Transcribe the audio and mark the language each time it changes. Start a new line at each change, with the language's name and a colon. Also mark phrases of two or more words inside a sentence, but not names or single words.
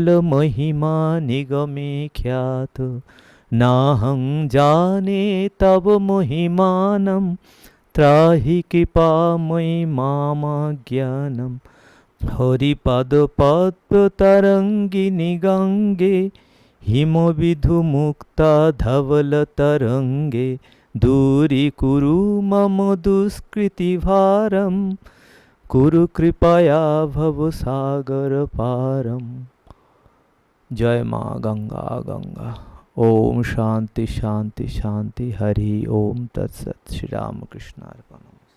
Sanskrit: মহিমা নিগমে খ্যাত নাহং জানে তব মহিমানম ত্রাহি কৃপাময়ি মামাজ্ঞানম হরিপদ পদ্ম তরঙ্গিনী গঙ্গে হিমবিধু মুক্তা ধবল তরঙ্গে দূরীকুরু মম দুষ্কৃতি ভারম কুরু কৃপয়া ভব সাগর পারম।
Bangla: জয় মা গঙ্गा গঙ্गा।
Sanskrit: ओम शांति शांति शांति। हरि ओम तत्सत। श्री राम कृष्णार्पणम्।